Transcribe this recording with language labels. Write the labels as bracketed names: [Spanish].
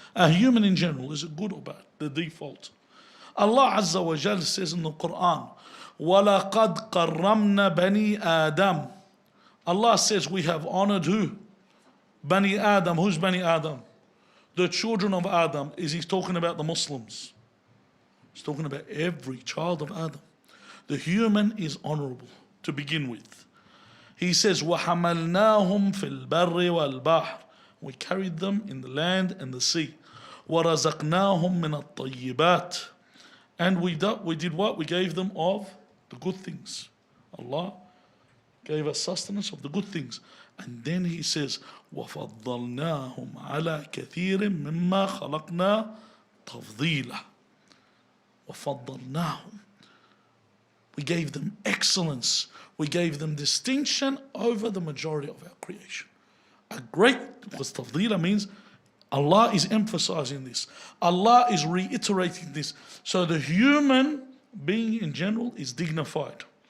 [English] A human in general, is it good or bad? The default. Allah Azza wa Jal says in the Quran, [Arabic] وَلَقَدْ قَرَّمْنَا بَنِي آدَمَ. [English] Allah says we have honored who? Bani Adam. Who's Bani Adam? The children of Adam. Is he talking about the Muslims? He's talking about every child of Adam. The human is honorable to begin with. He says, [Arabic] وَحَمَلْنَاهُمْ فِي الْبَرِّ وَالْبَحْرِ. [English] We carried them in the land and the sea. [Arabic] وَرَزَقْنَاهُمْ مِنَ الطَّيِّبَاتِ. [English] And we did what? We gave them of the good things. Allah gave us sustenance of the good things. And then he says, [Arabic] وَفَضَّلْنَاهُمْ عَلَى كَثِيرٍ مِمَّا خَلَقْنَا تَفْضِيلًا. وَفَضَّلْنَاهُمْ. [English] We gave them excellence. We gave them distinction over the majority of our creation. Because tafdila means Allah is emphasizing this. Allah is reiterating this. So the human being in general is dignified.